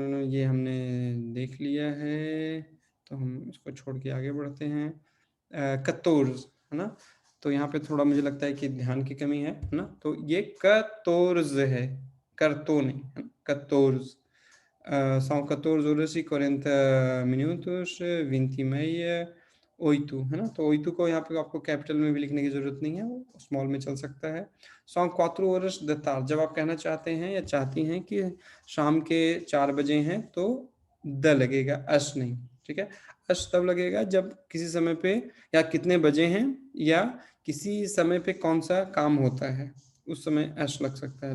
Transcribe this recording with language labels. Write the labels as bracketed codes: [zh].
[hi] ये हमने देख लिया है, तो हम इसको छोड़ के आगे बढ़ते हैं। कतोर्स, है ना, तो यहाँ पे थोड़ा मुझे लगता है कि ध्यान की कमी है ना। तो ये कतोर्स है, करतो नहीं, है ना, कतोर्स। [pt] São 14 horas e 40 minutos, 20 e meia, 8, [hi] है ना। तो 8 को यहाँ पे आपको कैपिटल में भी लिखने की ज़रूरत नहीं है, वो स्मॉल में चल सकता है। [pt] São 4 horas da tarde, [hi] जब आप कहना चाहते हैं या चाहती हैं कि शाम के 4 बजे हैं तो द लगेगा, अश नहीं, ठीक है। अश तब लगेगा जब किसी समय पे या कितने बजे हैं या किसी समय पे कौन सा काम होता है, उस समय अश लग सकता है।